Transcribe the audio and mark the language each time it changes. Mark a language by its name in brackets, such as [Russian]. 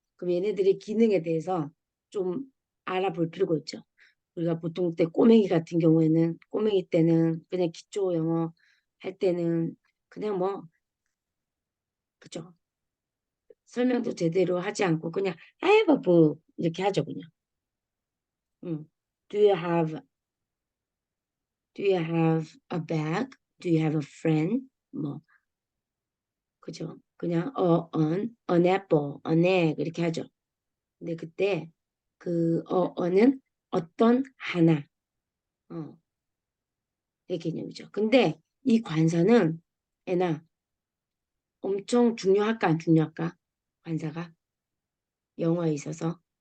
[Korean] 그럼 얘네들의 기능에 대해서 좀 알아볼 필요가 있죠. 우리가 보통 때 꼬맹이 같은 경우에는 꼬맹이 때는 그냥 기초 영어 할 때는 그냥 뭐 그죠. 설명도 제대로 하지 않고 그냥 [English] I have a book [Korean] 이렇게 하죠 그냥. 음. [English] Do you have Do you have a bag? Do you have a friend? [Korean] 뭐 그죠. 그냥 [English] an apple, an egg [Korean] 이렇게 하죠. 근데 그때 그 어는 어떤 하나 어, 의 개념이죠. 근데 이 관사는 애나 엄청 중요할까 안 중요할까? 관사가 영어에 있어서